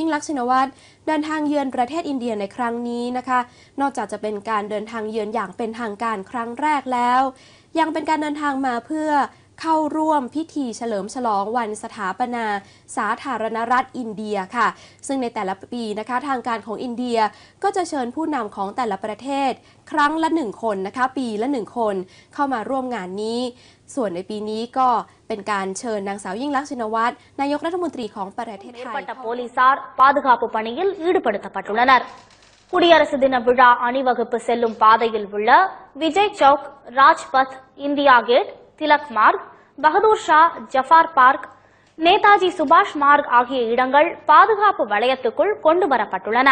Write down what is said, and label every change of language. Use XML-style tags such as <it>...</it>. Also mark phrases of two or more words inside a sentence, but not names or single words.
<th>งลักษณ์ชินวัตรเดินทางเยือนประเทศอินเดียในครั้งนี้นะคะนอกจากจะเป็นการเดินทางเยือนอย่างเป็นทางการครั้งแรกแล้วยังเป็นการเดินทางมาเพื่อเข้าร่วมพิธีเฉลิมฉลองวันสถาปนาสาธารณรัฐอินเดียค่ะซึ่งในแต่ละปีนะคะทางการของอินเดียก็จะเชิญผู้นำของแต่ละประเทศครั้งละ1คนนะคะปีละ1คนเข้ามาร่วมงานนี้ส่วนในปีนี้ก็เป็นการเชิญนางสาวยิ่งลักษณ์ชินวัตรนายกรัฐมนตรีของประเทศไทย</th> <ta>போலீசார் பாதுகாப்பு பணியில் ஈடுபடுத்தப்பட்டுள்ளனர். குடியரசு தின விழா அணிவகுப்பு செல்லும் பாதையில் உள்ள விஜய் சவுக், ராஜ்பத், இந்தியா கேட், திலக் மார்க், பகதூர் ஷா, ஜஃபார் பார்க், நேதாஜி சுபாஷ் மார்க் ஆகிய இடங்கள் பாதுகாப்பு வளையத்துக்குள் கொண்டு வரப்பட்டுள்ளன.</ta>